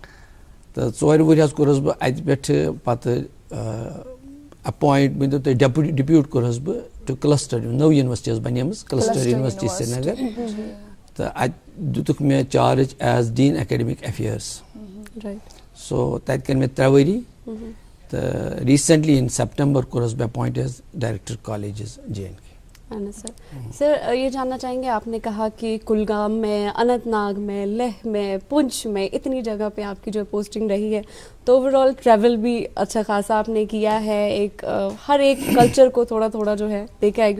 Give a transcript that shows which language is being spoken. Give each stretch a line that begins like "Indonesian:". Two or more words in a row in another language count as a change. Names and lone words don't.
Kashmiri: تہٕ 4 ؤری حظ کوٚرُس بہٕ اَتہِ پٮ۪ٹھٕ پَتہٕ اٮ۪پویِنٛٹ ؤنۍتو تُہۍ ڈِپیوٗٹ کوٚرہَس بہٕ
English: to cluster
Kashmiri: نٔو یونیورسٹی ٲس بَنیمٕژ کلسٹر یونیورسٹی سرینگر تہٕ اَتہِ دِتُکھ مےٚ چارٕج
English: as Dean Academic Affairs.
Kashmiri: سو تَتہِ کٔرۍ مےٚ 3 ؤری تہٕ
English: recently in September
Kashmiri: کوٚرُس بہٕ اپوینٹ
English: as Director Colleges
Kashmiri: JNK.
Urdu: سر یہ جاننا چاہیں گے, آپ نے کہا کہ کلگام میں, اننت ناگ میں, لیہ میں, پنچ میں, اتنی جگہ پہ آپ کی جو پوسٹنگ رہی ہے, تو
English: over all
Urdu: ٹریول بھی اچھا خاصا آپ نے کیا ہے, ایک ہر ایک کلچر کو تھوڑا تھوڑا جو ہے دیکھا ہے.